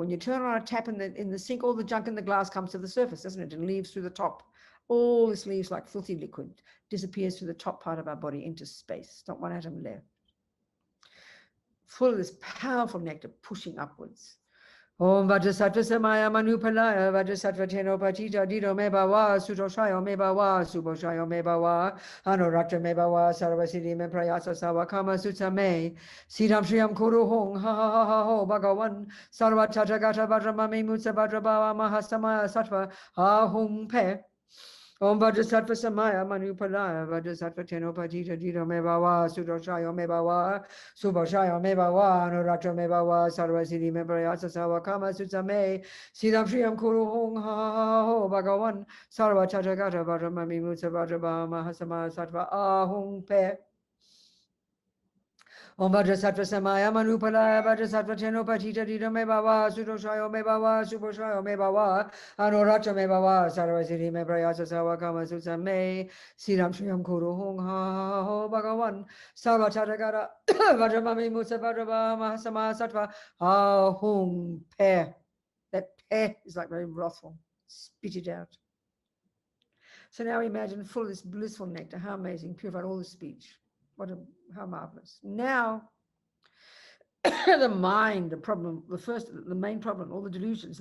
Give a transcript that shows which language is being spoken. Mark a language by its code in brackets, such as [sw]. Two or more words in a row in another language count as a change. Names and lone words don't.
[en] When you turn on a tap in the sink, all the junk in the glass comes to the surface, doesn't it? And leaves through the top. All this leaves like filthy liquid, disappears through the top part of our body into space. Not one atom left. Full of this powerful nectar pushing upwards. [sa] Om Vajrasatva Samaya Manupalaya Vajrasatva Tenopatita Dido me bawa Sutoshayo me bawa Suposhayo me bawa Anorakta me bawa Sarvasidi me prayatsa Sawakama Sutsame Siddham Shriyam Kuru Hong Ha ha ha ha ho Bhagavan Sarva Tatagata Vajramame Mutsa Vajrabawa Mahasamaya Sattva Ahum Pe. Om Vajrasatva Samaya Manupalaya Vajrasatva Tenopatita Dido me bawa Sutoshayo me bawa Suposhayo me bawa Anorakta me bawa Sarvasidi me prayatsa Sawakama Sutsame Siddham Shriyam Kuru Hong Ha ha ha ho Bhagavan Sarva Tatagata Vajramame Mutsa Vajrabawa Mahasamaya Sattva Ahum Pe. Om Vajrasatva Samaya Manupalaya Vajrasatva Tenopatita Dido me bawa Sutoshayo me bawa Suposhayo me bawa Anorakta me bawa Sarvasidi me prayatsa Sawakama Sutsame Siddham Shriyam Kuru Hong Ha ha ha ho Bhagavan Sarva Tatagata Vajramame Mutsa Vajrabawa Mahasamaya Sattva Ahum Pe. [en] That pe is like very wrathful. Spit it out. So now imagine full of this blissful nectar. How amazing. Purified all the speech. How marvelous. Now, the mind, the main problem, all the delusions.